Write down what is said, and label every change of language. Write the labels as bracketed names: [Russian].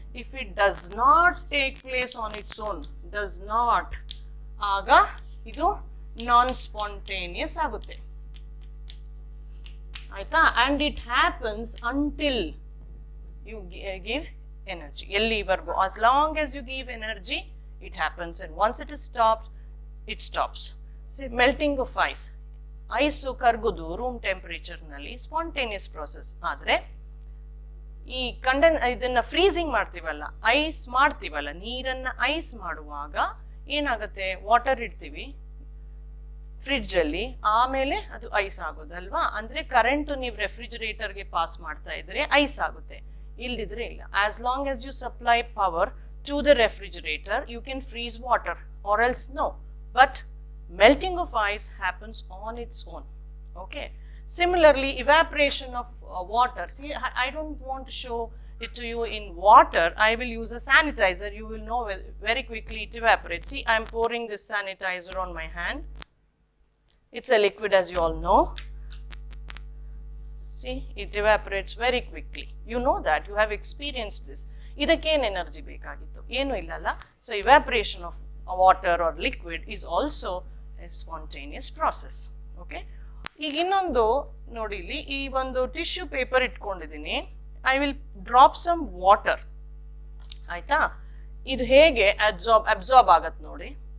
[English] if it does not take place on its own, does not, [Kannada] ಆಗ ಇದು ನಾನ್ spontaneous ಆಗುತ್ತೆ. [English] ಆಯ್ತಾ? And it happens until you give energy. ಎಲ್ಲಿವರೆಗೂ, as long as you give energy it happens, and once it is stopped it stops. See, melting of ice, [Kannada] ice ಕರ್ಗುದು room temperature ನಲ್ಲಿ spontaneous process. ಆದ್ರೆ ಈ ಇದನ್ನ freezing ಮಾಡ್ತೀವಲ್ಲ, ice ಮಾಡ್ತೀವಲ್ಲ, ನೀರನ್ನ ice ಮಾಡುವಾಗ ಏನಾಗುತ್ತೆ, ವಾಟರ್ ಇಡ್ತೀವಿ ಫ್ರಿಡ್ಜ್ ಅಲ್ಲಿ, ಆಮೇಲೆ ಅದು ಐಸ್ ಆಗೋದಲ್ವಾ. ಅಂದ್ರೆ ಕರೆಂಟ್ ನೀವು ರೆಫ್ರಿಜರೇಟರ್ಗೆ ಪಾಸ್ ಮಾಡ್ತಾ ಇದ್ರೆ ಐಸ್ ಆಗುತ್ತೆ, ಇಲ್ದಿದ್ರೆ ಇಲ್ಲ. [English] As long as you supply power to the refrigerator you can freeze water, or else no. But melting of ice happens on its own. Okay, similarly evaporation of water. See, I don't want to show it to you in water. I will use a sanitizer. You will know very quickly it evaporates. See, I am pouring this sanitizer on my hand. It's a liquid, as you all know. See, it evaporates very quickly. You know that, you have experienced this. [Kannada] Idakkene energy bekagittu, enu illalla. [English] So evaporation of water or liquid is also a spontaneous process. [Kannada] Okay, ಈಗ ಇನ್ನೊಂದು ನೋಡಿ, ಇಲ್ಲಿ ಈ ಒಂದು tissue paper ಇಟ್ಕೊಂಡಿದ್ದೀನಿ. [English] I will drop some water. ಆಯ್ತಾ? [Kannada] ಇದು ಹೇಗೆ ಅಬ್ಸಾರ್ಬ್ ಆಗತ್ ನೋಡಿ.